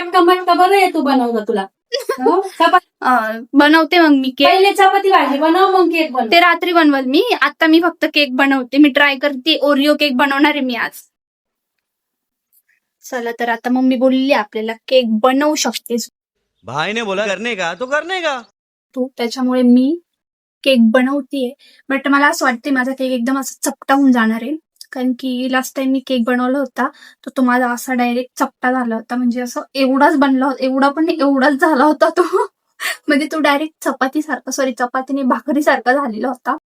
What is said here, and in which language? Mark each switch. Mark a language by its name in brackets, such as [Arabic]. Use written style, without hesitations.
[Marathi] चटका मटका बरं येतो बनवलं तुला. हो? बनवते मग मी केक. पहिले चपाती भाजी बनव, मग केक बनव. ते रात्री बनवल मी, आता मी फक्त केक बनवते. मी ट्राय करते, ओरिओ केक बनवणार आहे मी आज. चला, तर आता मम्मी बोलली आपल्याला केक बनवू शकतेस [Hindi] भाई ने बोला करने का तो करने का. [Marathi] तू, त्याच्यामुळे मी केक बनवतीये. बट मला असं वाटते माझा केक एकदम असं चपटा होऊन जाणार आहे, कारण की लास्ट टाइम मी केक बनवला होता तर तो माझा असा डायरेक्ट चपटा झाला होता. म्हणजे असं एवढाच बनला होता, एवढा पण नाही, एवढाच झाला होता तो. म्हणजे तो डायरेक्ट चपातीने भाकरी सारखा झालेला होता.